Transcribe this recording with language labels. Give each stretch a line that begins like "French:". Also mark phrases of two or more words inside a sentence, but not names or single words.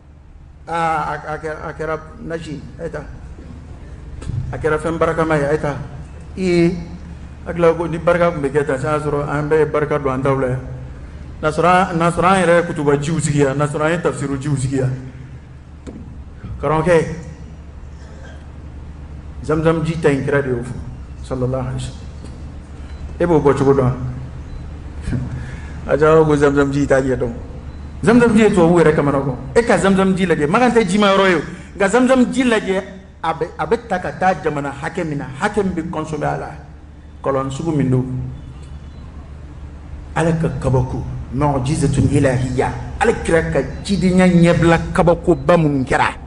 Bambara: a kɛra nasi a ye taa a kɛra fɛn barakama ye a ye taa hakili ko ni barika tun bɛ kɛ tan sisan y'a sɔrɔ an bɛɛ ye barika don an taw la yan n'a sɔrɔ an yɛrɛ ye kutuba jiw sigi yan n'a sɔrɔ an ye tafsiru jiw sigi yan karamɔgɔkɛ zamzam ji ta in kira de y'o fɔ
Arabic: صلى الله عليه وسلم
Bambara: e b'o bɔ cogo dɔn a jara ko zamzam ji t'a ɲɛ dɔn zamzam ji ye tubabu yɛrɛ kamana kɔ e ka zamzam ji lajɛ makan tɛ jima yɔrɔ ye nka zamzam ji lajɛ a bɛ ta ka taa jamana hakɛ min na hakɛ min bɛ consommer a la kɔlɔn sugu min don ala ka kabako
Arabic: معجزة إلهية
Bambara: ala kira ka cidenya ɲɛbila kabakoba minnu kɛra